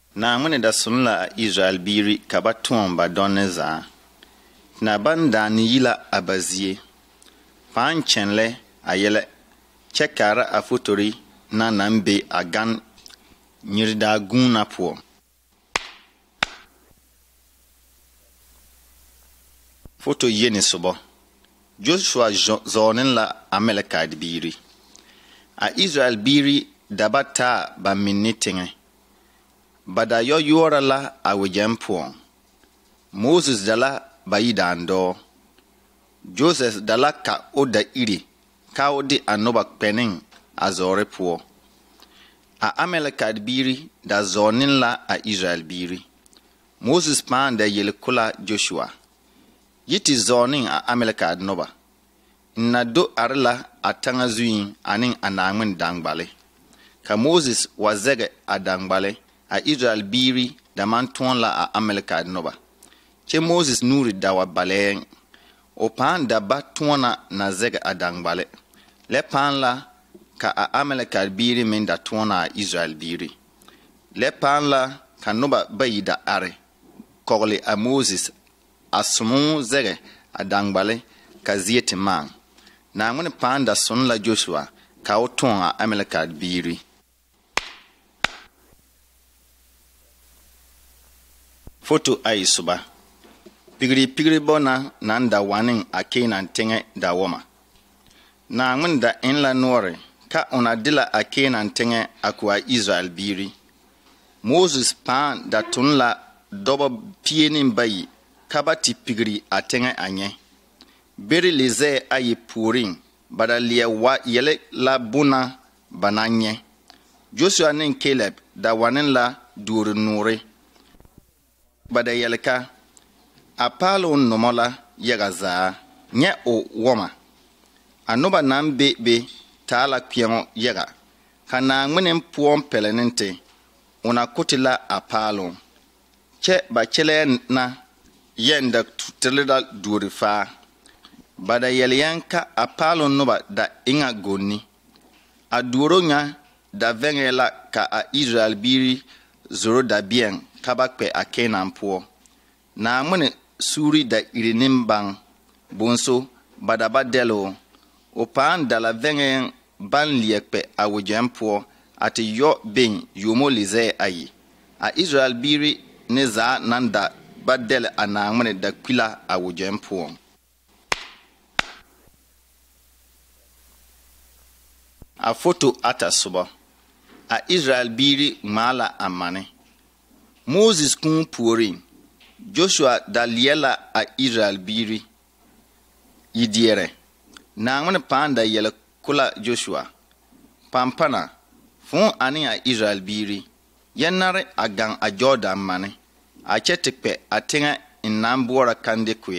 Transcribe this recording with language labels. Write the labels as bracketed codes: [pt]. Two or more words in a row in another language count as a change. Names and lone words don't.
[bwu] Na ngwene da sunla Israel biri kaba tuon ba donne za. Na banda ni yila abazie. Pan chenle ayele. Chekara a fotori na nambe agan nyirida guna po. Foto yeni subo. Joshua zonin la Amaleka biri. A Israel biri dabata ba minnitinge. Bada yo yora la a wajen po. Moses dala ba yidando. Joseph dala ka oda iri. Ka odi anoba pening a zore po. A Amaleka biri da zonin la a Israel biri. Moses pan da yelkula Joshua. Yiti zonin a Amaleka noba. Na do arla atanga zuin anin anangmin dangbale. Ka Moses wazege a dangbale a Israel biri da man tuon la a Amaleka noba. Che Moses nuri dawa balen. O pan da ba tuona na zege a dangbale. Le pan la ka a Amaleka biri min da tuona a Israel biri. Le pan la ka noba bayi da are. Kogli a Moses asumu zege a dangbale ka zieti man. Na ngwene pan da sun la Joshua ka o tuon a Amaleka biri. Foto ay suba. Pigri bona nan da wanin a Kenan tenge da woma. Na ngwene da inla nore ka ona dila a Kenan tenge akwa Israel biri. Moses pan da tunla dobo pienin bayi kabati pigri a tenge anye. Beri lize ayi purin bada liya wa yele la buna bananye. Joshua nin Caleb da wanin la duri nure. Bada yeleka apalo nomola yaga zaa nye o woma. Anoba nan be taala kpiyango yaga. Kana ngwenen puon pelenente una kutila apalo. Che ba chele na yenda tutelida duri faa. Bada yeliyanka apalo noba da inga goni. A duro nga da vengela ka a Israel biri zoro da bien kabakpe a Kenan po. Na mwene suri da irinim bang bonso bada badelo. O paan da la vengen ban liekpe a wajen po ati yo ben yomo lize ayi. A Israel biri ne za nanda badele a na mwene da kwila a wajen po. A foto ata suba. A Israel biri mala amane. Moses kun puri. Joshua da liela a Israel biri. Yidiere. Na ngwene panda yele kula Joshua. Pampana. Fun ani a Israel biri. Yenare a gang a Jordan mane. A chetikpe a tinga inambora kande kuye.